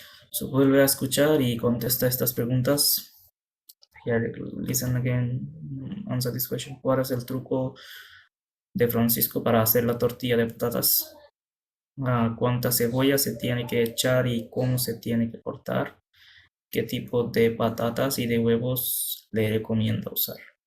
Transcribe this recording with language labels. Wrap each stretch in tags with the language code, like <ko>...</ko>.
<es>So, vuelve a escuchar y contesta estas preguntas.</es> <en>Here, listen again, answer this question.</en> <es>¿Cuál es el truco de Francisco para hacer la tortilla de patatas? cuánta cebolla se tiene que echar y cómo se tiene que cortar, qué tipo de patatas y de huevos le recomiendo usar.</es>